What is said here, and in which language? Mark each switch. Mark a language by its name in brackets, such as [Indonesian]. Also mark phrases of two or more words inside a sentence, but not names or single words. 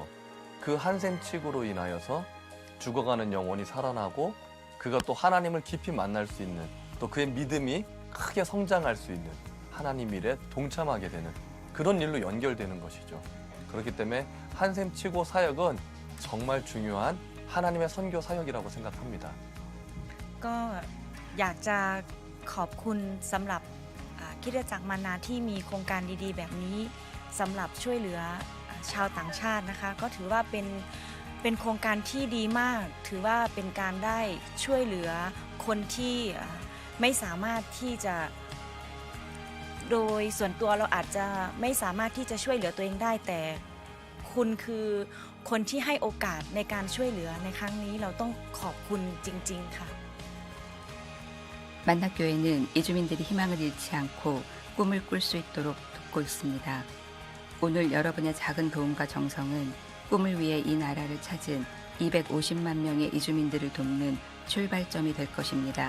[Korean] 그 한샘 치고로 인하여서 죽어가는 영혼이 살아나고 그가 또 하나님을 깊이 만날 수 있는 또 그의 믿음이 크게 성장할 수 있는 하나님 일에 동참하게 되는 그런 일로 연결되는 것이죠. 그렇기 때문에 한샘 치고 사역은 정말 중요한 하나님의 선교 사역이라고 생각합니다. [Thai] ก็อยากจะขอบคุณสำหรับคริสตจักรมานาที่มีโครงการดีๆแบบนี้สำหรับ ช่วยเหลือชาวต่างชาตินะคะก็ถือว่าเป็นโครงการที่ดีมากถือว่าเป็นการได้ช่วยเหลือคนที่ไม่สามารถที่จะโดยส่วนตัวเราอาจจะไม่สามารถที่จะช่วยเหลือตัวเองได้แต่คุณคือคนที่ให้โอกาสในการช่วยเหลือในครั้งนี้เราต้องขอบคุณจริงๆค่ะ [Korean] 만납교회는 이주민들이 희망을 잃지 않고 꿈을 꿀 수 있도록 돕고 있습니다. 오늘 여러분의 작은 도움과 정성은 꿈을 위해 이 나라를 찾은 250만 명의 이주민들을 돕는 출발점이 될 것입니다.